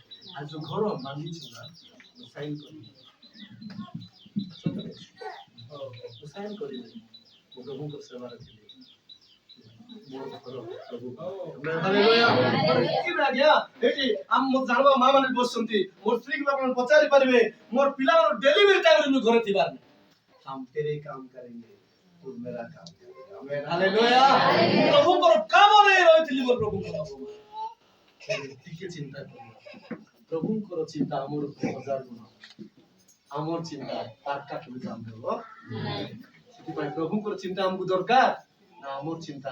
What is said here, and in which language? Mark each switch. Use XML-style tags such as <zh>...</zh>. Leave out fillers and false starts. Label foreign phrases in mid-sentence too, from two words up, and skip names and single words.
<or>আর ଯୋଉ ଘର ମାଗିଛୁ ନା ସାଇନ୍ କରିବି ସତରେ ମୁଁ ସାଇନ୍ କରିବି ମୁଁ ପ୍ରଭୁଙ୍କ ସେବାରେ ଥିଲି ମୋର ଘର ପ୍ରଭୁ ହାଲେଲୁୟା ଆଜ୍ଞା ଏଠି ଆମ ଜାଣବା ମା ମାନେ ବସୁଛନ୍ତି ମୋର ସ୍ତ୍ରୀ କୁ ଆପଣ ପଚାରି ପାରିବେ ମୋର ପିଲାର ଡେଲିଭରି ଟାଇମରେ ମୁଁ ଘରେ ଥିବାର ନାହିଁ</or> <hi>हम तेरे काम करेंगे तू मेरा काम करेगा</hi> <or>आमेन हालेलुया प्रभुଙ୍କର କାମରେ ରହିଥିଲି ମୋର ପ୍ରଭୁଙ୍କର ଟିକେ ଚିନ୍ତା କରିବା ପ୍ରଭୁଙ୍କର ଚିନ୍ତା ଆମର 1000 ଗୁଣ ଆମର ଚିନ୍ତା ତାରକା କେବେ ଜାଣିଦେବ ସେଥିପାଇଁ ପ୍ରଭୁଙ୍କର ଚିନ୍ତା ଆମକୁ ଦରକାର ନା ଆମର ଚିନ୍ତା</or>